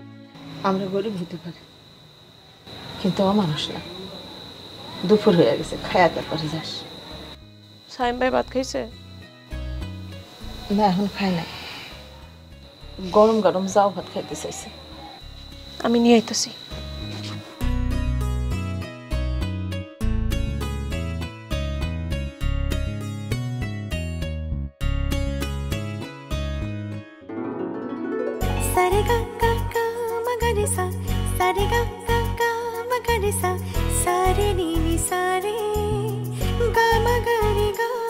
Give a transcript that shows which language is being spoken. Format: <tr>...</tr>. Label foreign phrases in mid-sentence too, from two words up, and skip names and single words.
<bn>আমরা গরিব হতে পারি, কিন্তু অমানুষ না। দুপুর হয়ে গেছে, খায়া তারপরে যাস। সাইম ভাই ভাত খাইছে? না, এখন খাই নাই। গরম গরম যাও ভাত খাইতে চাইছে। আমি নিয়ে আইতেছি। सारे गा गा गा मगरे सा, सारे गा गा गा मगरे सा, सारे नी नी सारे गा मगरे गा।</bn>